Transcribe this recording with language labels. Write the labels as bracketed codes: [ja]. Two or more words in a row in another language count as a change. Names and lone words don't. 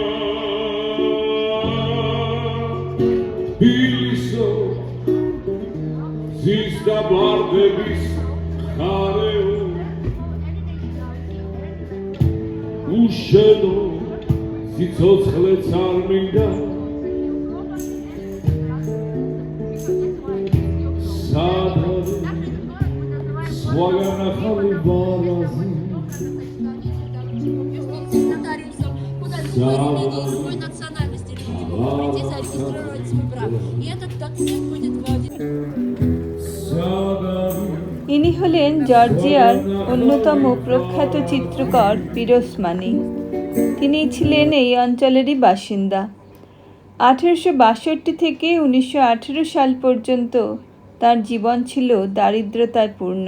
[ka] ბილისო ზის და ბარდების ხარეო უშენო სიცოცხლეც არ მინდა სვაგანახალი ბარაზი [ru] куда любой людей любой национальности люди могут прийти зарегистрировать свой брак. И этот документ будет вводить. [bn] ইনি হলেন জর্জিয়ার অন্যতম প্রখ্যাত চিত্রকর পিরোসমানি। তিনি ছিলেন এই অঞ্চলেরই বাসিন্দা। 1862 থেকে 1918 সাল পর্যন্ত তার জীবন ছিল দারিদ্রতায় পূর্ণ।